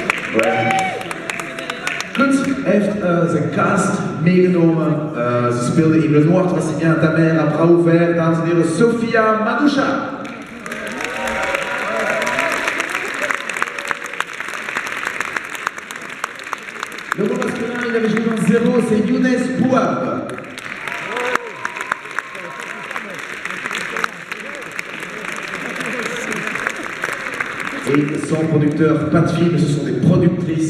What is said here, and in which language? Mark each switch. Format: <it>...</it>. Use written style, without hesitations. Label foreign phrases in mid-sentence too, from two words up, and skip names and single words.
<fr>Ouais.</fr> <nl>Goed, hij heeft zijn cast meegenomen. Ze speelde in Le Noir, Tracimien, Ta Mère, à bras ouverts, dames en heren, Sofia Manoucha.</nl> <fr>Le rôle masculin, il avait joué dans Zéro, c'est Younes Bouab. Et son producteur, pas de film, ce sont des productrices.</fr>